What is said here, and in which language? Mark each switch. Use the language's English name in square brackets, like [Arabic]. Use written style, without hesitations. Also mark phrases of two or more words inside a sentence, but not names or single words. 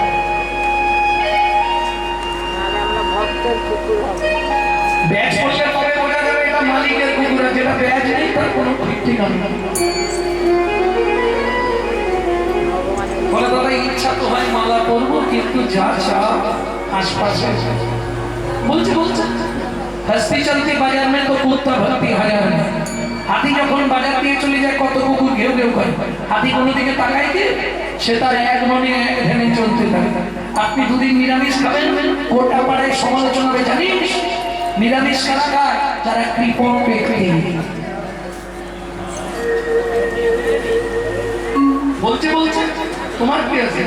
[Bangla] নাহলে আমরা ভক্তের কুকুর হবে। ব্যাচ করলে পরে বোঝা যাবে এটা মালিকের কুকুর, আর যেটা ব্যাচ নেই তার কোনো ঠিক ঠিকানা নেই। বলে দাদা ইচ্ছা তো হয় মালা করবো, কিন্তু যা চা आसपास বলছে [Hindi] हस्ती चलती बाजार में तो कुत्ता भरती हजार में। [Bangla] হাতি যখন বাজার দিয়ে চলে যায় কত কুকুর ঘেউ ঘেউ করে, হাতি কোনো দিকে তাকায় কি সে তার এক মনে এক ধ্যানে চলতে থাকে। আপনি দুদিন নিরামিষ খাবেন, গোটা পাড়ায় সমালোচনা হবে, জানিস নিরামিষ কারা খায়? যারা কৃপণ ব্যক্তি। বলছে তোমার কি আছে?